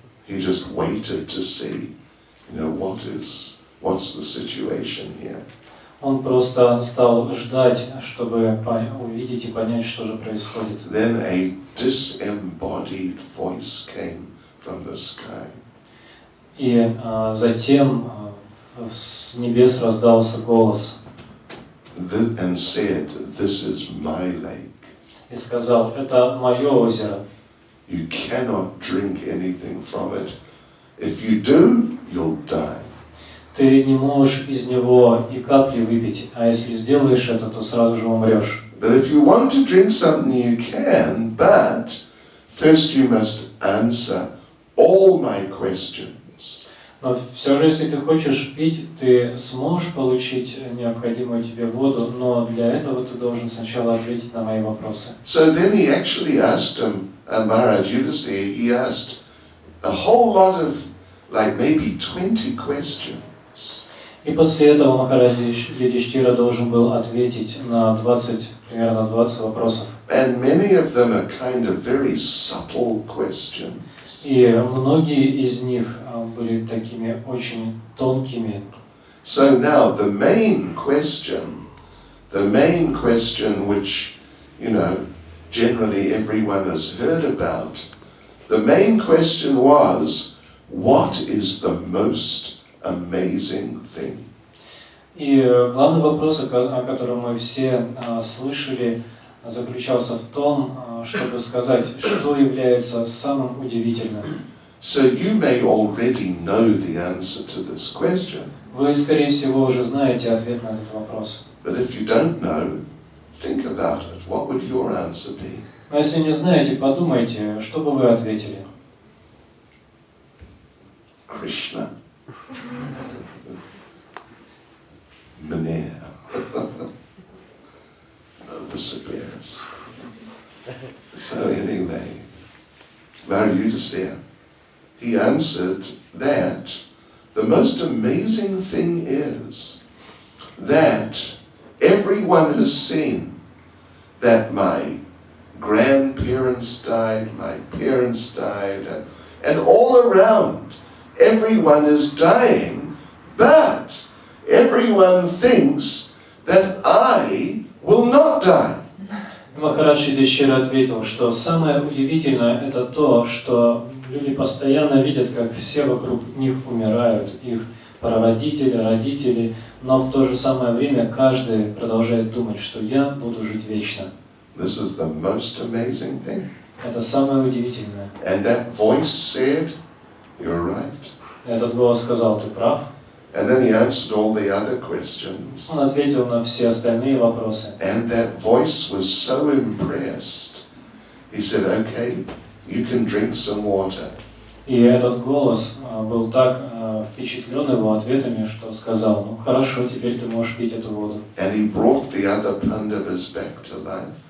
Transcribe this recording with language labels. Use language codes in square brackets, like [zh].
[en] He just waited to see, what's the situation here. [ru] Он просто стал ждать, чтобы увидеть и понять, что же происходит. [en] Then a disembodied voice came from the sky. [ru] И затем с небес раздался голос [en] And said, "This is my lake. [ru] и сказал: «Это мое озеро. [en] You cannot drink anything from it. If you do, you'll die." [ru] Ты не можешь из него и капли выпить, а если сделаешь это, то сразу же умрешь. [en] But if you want to drink something, you can, but first you must answer all my questions. [ru] Но все же, если ты хочешь пить, ты сможешь получить необходимую тебе воду, но для этого ты должен сначала ответить на мои вопросы». [en] So then he actually asked him, Maharaj Yudhisthira, he asked a whole lot of, like maybe 20 questions. [ru] И после этого Махарадж Юдхиштира должен был ответить на примерно 20 вопросов. [en] And many of them are kind of very subtle questions. [ru] И многие из них были такими очень тонкими. [en] So now the main question which, generally everyone has heard about, the main question was, what is the most amazing thing? [ru] И главный вопрос, о котором мы все слышали, заключался в том, чтобы сказать, что является самым удивительным. [en] So you may already know the answer to this question. [ru] Вы, скорее всего, уже знаете ответ на этот вопрос. [en] But if you don't know, think about it. What would your answer be? [ru] Но если не знаете, подумайте, что бы вы ответили. Krishna. Mane. Novosibirsk. [en] So anyway, Maharaj Yudhisthira, he answered that the most amazing thing is that everyone has seen that my grandparents died, my parents died, and all around everyone is dying, but everyone thinks that I will not die. [ru] Махарадж Юдхиштира ответил, что самое удивительное это то, что люди постоянно видят, как все вокруг них умирают, их прародители, родители, но в то же самое время каждый продолжает думать, что я буду жить вечно. [en] This is the most amazing thing. [ru] Это самое удивительное. [en] And that voice said, "You're right." [ru] Этот голос сказал, ты прав. [en] And then he answered all the other questions. [ru] Он ответил на все остальные вопросы. [en] And that voice was so impressed. He said, "Okay, you can drink some water." [ru] И этот голос был так впечатлен его ответами, что сказал, ну хорошо, теперь ты можешь пить эту воду. [en] And he brought the other Pandavas back to life.